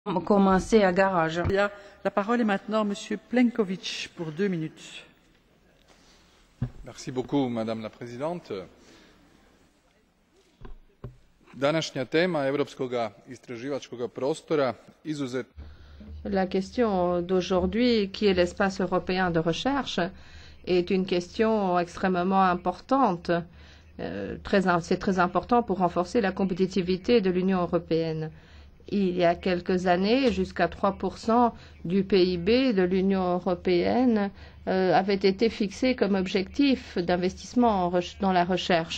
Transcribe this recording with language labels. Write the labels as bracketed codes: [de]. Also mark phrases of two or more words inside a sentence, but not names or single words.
[fr] commencer à garage. La parole est maintenant à Monsieur Plenković pour 2 minutes. Merci beaucoup, Madame la Présidente. [hr] Današnja tema europskoga istraživačkog prostora izuzetno. [fr] La question d'aujourd'hui, qui est l'espace européen de recherche, est une question extrêmement importante. C'est très important pour renforcer la compétitivité de l'Union européenne. Il y a quelques années, jusqu'à 3% du PIB de l'Union européenne avait été fixé comme objectif d'investissement dans la recherche.